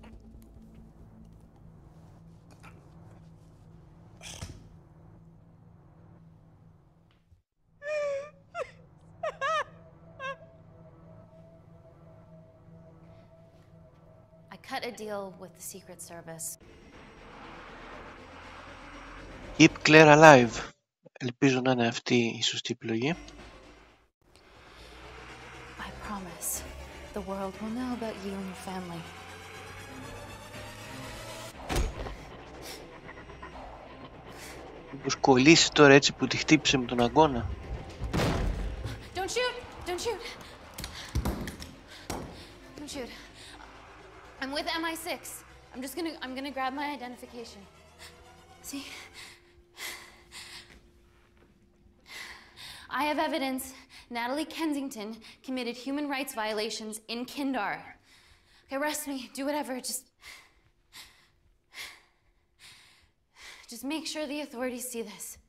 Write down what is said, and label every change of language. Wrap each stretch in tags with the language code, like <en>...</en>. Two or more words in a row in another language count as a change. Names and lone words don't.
<en>I cut a deal with the Secret Service. Keep Claire alive.</en> <el>Ελπίζω να είναι αυτή η σωστή επιλογή.</el> <en>I promise the world will know about you and your family.</en> <el>Μήπως κολλήσει τώρα έτσι που τη χτύπησε με τον αγώνα.</el> <en>Don't shoot! Don't shoot! Don't shoot. I'm with MI6. I'm gonna grab my identification. See? I have evidence Natalie Kensington committed human rights violations in Kindar. Okay, arrest me, do whatever, just make sure the authorities see this.</en>